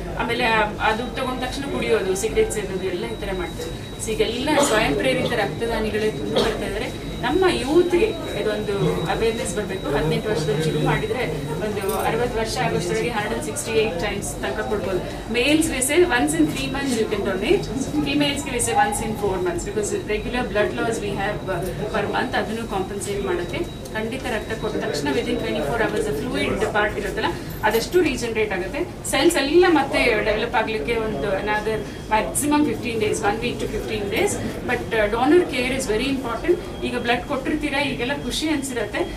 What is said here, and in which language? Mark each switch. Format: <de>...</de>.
<kn>ಆಮೇಲೆ ಅದು ತಗೊಂಡ ತಕ್ಷಣ ಕುಡಿಯೋದು, ಸಿಗರೇಟ್ ಸೇದೋದು ಎಲ್ಲ ಈ ಥರ ಮಾಡ್ತಾರೆ. ಸೊ ಈಗೆಲ್ಲ ಸ್ವಯಂ ಪ್ರೇರಿತ ರಕ್ತದಾನಿಗಳೇ ತುಂಬ ಬರ್ತಾ ಇದ್ದಾರೆ. ನಮ್ಮ ಯೂತ್ಗೆ ಇದೊಂದು ಅವೇರ್ನೆಸ್ ಬರಬೇಕು. 18 ವರ್ಷದಲ್ಲಿ ಶುರು ಮಾಡಿದ್ರೆ ಒಂದು 60 ವರ್ಷ ಆಗೋಷ್ಟೊಳಗೆ 168 ಟೈಮ್ಸ್ ತನಕ ಕೊಡ್ಬೋದು.</kn> <en>ಮೇಲ್ಸ್ಗೆ say once in 3 months you can donate. Females we say once in 4 months because regular blood loss we have per month.</en> <kn>ಅದನ್ನು ಕಾಂಪನ್ಸೇಟ್ ಮಾಡೋಕ್ಕೆ ಖಂಡಿತ ರಕ್ತ ಕೊಟ್ಟ ತಕ್ಷಣ</kn> <en>within 24 hours</en> <kn>ಫ್ಲೂಯಿಡ್ ಪಾರ್ಟ್ ಇರುತ್ತಲ್ಲ ಅದಷ್ಟು ರೀಜನರೇಟ್ ಆಗುತ್ತೆ. ಸೆಲ್ಸ್ ಎಲ್ಲ ಮತ್ತೆ ಡೆವಲಪ್ ಆಗಲಿಕ್ಕೆ ಒಂದು another maximum</kn> <en>15 days, 1 week to 15 days. But donor care is very important.</en> <kn>ಈಗ ಬ್ಲಡ್ ಕೊಟ್ಟಿರ್ತೀರಾ, ಈಗೆಲ್ಲ ಖುಷಿ ಅನ್ಸಿರುತ್ತೆ.</kn>